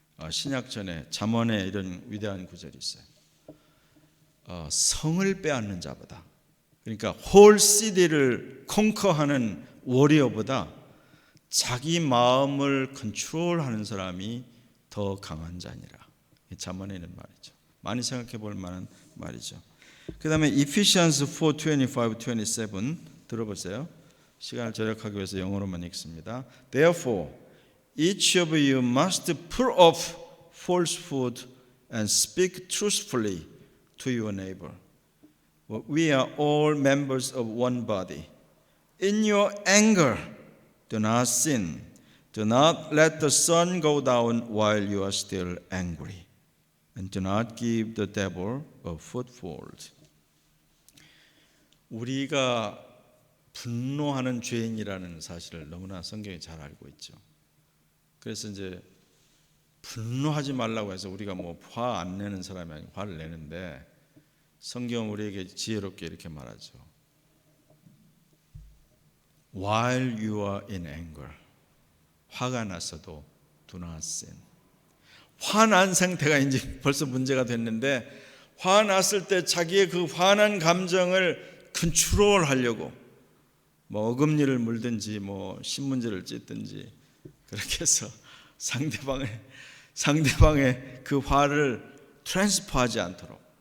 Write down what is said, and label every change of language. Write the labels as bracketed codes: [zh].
[ko] 신약 전에 잠언에 이런 위대한 구절이 있어요. 성을 빼앗는 자보다, 그러니까 홀 시티를 컨커하는 워리어보다 자기 마음을 컨트롤하는 사람이 더 강한 자니라. 잠언에 있는 말이죠. 많이 생각해 볼 만한 말이죠. 그 다음에 Ephesians 4:25-27 들어보세요. 시간을 절약하기 위해서 영어로만 읽습니다. [en] Therefore, each of you must put off falsehood and speak truthfully to your neighbor. We are all members of one body. In your anger, do not sin. Do not let the sun go down while you are still angry. And do not give the devil a foothold. [ko] 우리가 분노하는 죄인이라는 사실을 너무나 성경이 잘 알고 있죠. 그래서 이제 분노하지 말라고 해서 우리가 뭐 화 안 내는 사람이 아니고 화를 내는데 성경은 우리에게 지혜롭게 이렇게 말하죠. [en] While you are in anger, [ko] 화가 났어도 [en] do not sin. [ko] 화난 상태가 이제 벌써 문제가 됐는데, 화났을 때 자기의 그 화난 감정을 컨트롤하려고 뭐 어금니를 물든지 뭐 신문지를 찢든지 그렇게 해서 상대방의 그 화를 트랜스퍼하지 않도록.